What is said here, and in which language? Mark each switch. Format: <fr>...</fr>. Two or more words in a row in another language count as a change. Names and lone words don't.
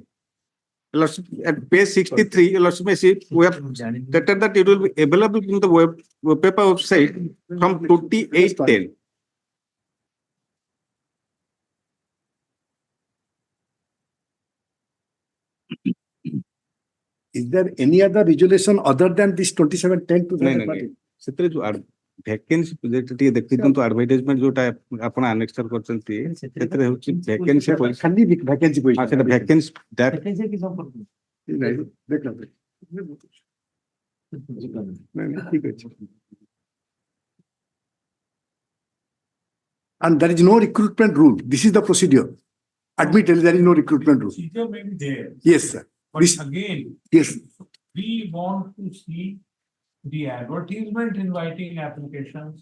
<en>Lordship, at page 63, your lordship may see, we have stated that it will be available in the web paper website from 28/10. Is there any other resolution other than this 27/10/2014?</en> <or>ସେଥିରେ ଯୋଉ vacancy ଟିକେ ଦେଖିଦିଅନ୍ତୁ advertisement ଯୋଉଟା ଆପଣ annexure କରିଛନ୍ତି ସେଥିରେ ହେଉଛି</or> <en>vacancy position। ଖାଲି vacancy position। ସେଟା vacancy that</en> <or>ଦେଖ ଠିକ ଅଛି।</or> <en>And there is no recruitment rule. This is the procedure. Admittedly, there is no recruitment rule. Procedure may be there. Yes, sir. But This- again, Yes. we want to see the advertisement inviting applications.</en>